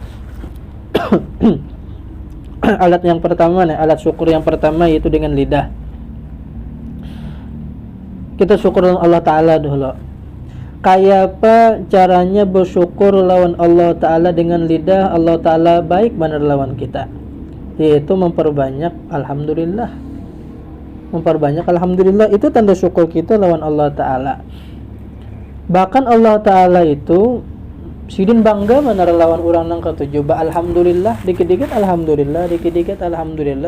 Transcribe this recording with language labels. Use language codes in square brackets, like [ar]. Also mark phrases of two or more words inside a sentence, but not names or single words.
[id] Alat yang pertama nih, alat syukur yang pertama yaitu dengan lidah. Kita syukur Allah Ta'ala dulu. Kayak apa caranya bersyukur lawan Allah Ta'ala dengan lidah? Allah Ta'ala baik benar lawan kita, yaitu memperbanyak Alhamdulillah. Memperbanyak Alhamdulillah, itu tanda syukur kita lawan Allah Ta'ala. Bahkan Allah Ta'ala itu sidin bangga benar lawan orang nang ketujuh. Alhamdulillah, dikit-dikit Alhamdulillah, dikit-dikit Alhamdulillah.